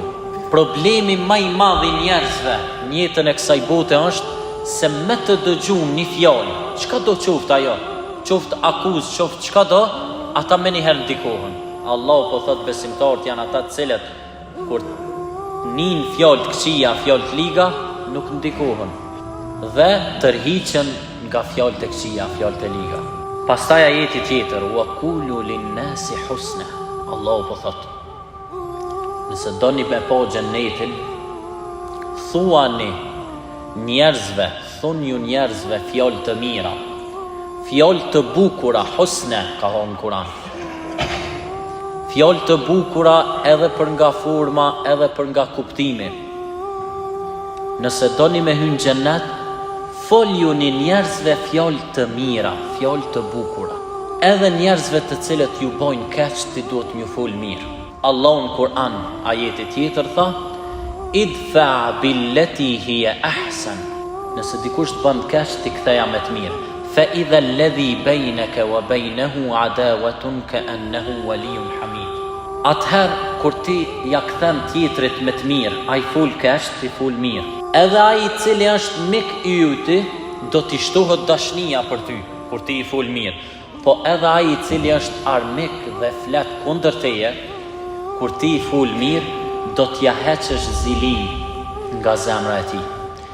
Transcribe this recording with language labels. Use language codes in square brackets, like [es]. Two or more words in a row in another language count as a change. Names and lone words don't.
[sq] Problemi më i madh i njerëzve në jetën e kësaj bote është se me të dëgjuar një fjalë, çka do qoftë ajo, qoftë akuzë, qoftë çka do, ata më njëherë ndikohen. Allah po thot besimtarët janë ata të cilët kur nin fjalë të këqija, fjalë të liga, nuk ndikohen dhe tërhiqen nga fjalët e këqija, fjalët e liga. Pastaj ajeti tjetër: [ar] "وقولوا للناس حسنا." [sq] Allah po thot: nëse doni me pa xhennetin, thuani njerëzve, thoni ju njerëzve fjalë të mira, fjalë të bukura, husna ka thonë Kur'an. Fjalë të bukura edhe për nga forma, edhe për nga kuptimi. Nëse doni me hyrë në xhennet, foljuni njerëzve fjalë të mira, fjalë të bukura. Edhe njerëzve të cilët ju bojnë keq, ti duhet m'ju fol mirë. Allahu në Kur'an, ajeti tjetër tha: [ar] "ادفع بالتي هي أحسن." [sq] Nëse dikush të bën keq, ti ktheja me të mirë. [ar] فإذا الذي بينك وبينه عداوة كأنه ولي حميم. [sq] Atëherë kur ti ja kthen tjetrit me të mirë, ai fol keq, ti fol mirë. Edhe ai i cili është mik i yti, do t'i shtohet dashnia për ty, kur ti i fol mirë. Po edhe ai i cili është armik dhe flet kundër teje, kur ti i fol mirë, do t'ja heqësh zilin nga zemra e tij.